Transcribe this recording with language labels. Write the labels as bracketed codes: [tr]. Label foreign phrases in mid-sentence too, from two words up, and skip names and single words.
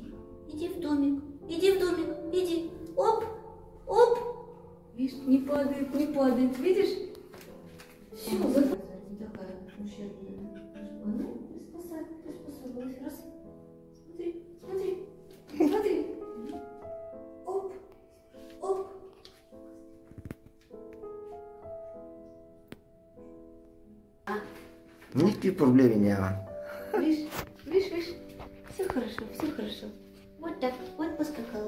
[ru] Иди в домик. Иди. Оп. Видишь, не падает, видишь? Все, такая ущербная. Она приспособилась. Раз. Смотри. Оп. [bg] Никакви проблеми няма. [ru] Видишь? Все хорошо. Вот так, вот поскакала.